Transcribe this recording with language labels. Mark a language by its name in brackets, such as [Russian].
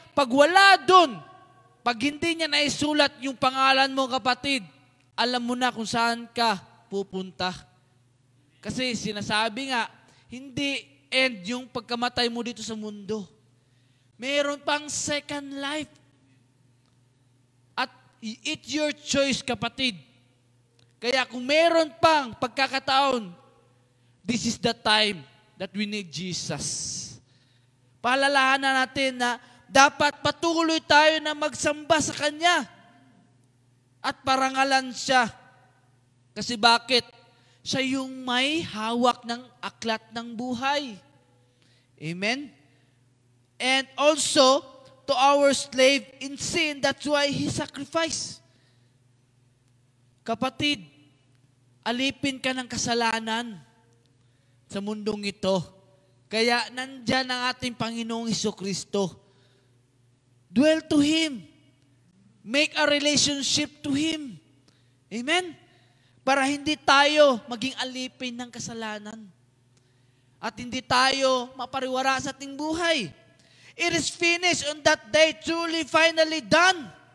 [Filipino] Pag wala dun, pag hindi niya naisulat yung pangalan mo, kapatid, alam mo na kung saan ka pupunta. Kasi sinasabi nga, hindi end yung pagkamatay mo dito sa mundo. Meron pang [English] second life. At it's your choice, kapatid. [Filipino] Kaya kung meron pang pagkakataon, [English] this is the time that we need Jesus. [Filipino] Paalalahanan natin na dapat patuloy tayo na magsamba sa Kanya at parangalan siya. Kasi bakit? Siya yung may hawak ng aklat ng buhay. Amen? [English] And also, to our slave in sin, that's why He sacrificed. [Filipino] Kapatid, alipin ka ng kasalanan sa mundong ito. Kaya nandyan ang ating Panginoong Jesucristo. [English] Dwell to Him. Make a relationship to Him. Amen? [Filipino] Para hindi tayo maging alipin ng kasalanan. At hindi tayo mapariwara sa ating buhay. [English] It is finished on that day, truly, finally done.